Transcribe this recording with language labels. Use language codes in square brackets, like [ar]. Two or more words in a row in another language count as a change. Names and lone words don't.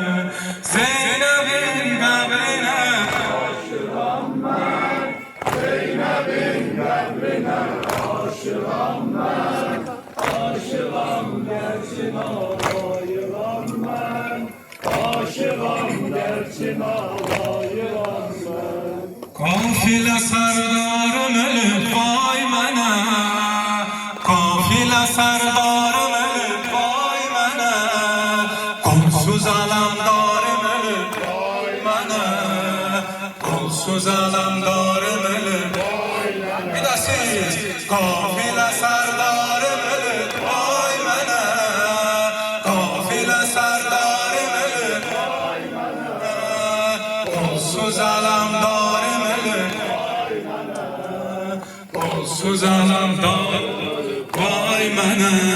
[tr] Zeynep'in kabrine aşığım ben, Zeynep'in kabrine aşığım ben, aşığım gerçine layığım ben, aşığım gerçine layığım ben. [az] Kafile serdarım ölüp vay mənə, kafile serdarım ölüp vay mənə, qolsuz alamdarım ölüp vay mənə, qolsuz alamdarım ölüp vay mənə. Bir də siz kafile serdarım ölüp vay mənə, kafile serdarım ölüp vay mənə, qolsuz alamdarım ölüp vay mənə, qolsuz alamdarım vay mənə.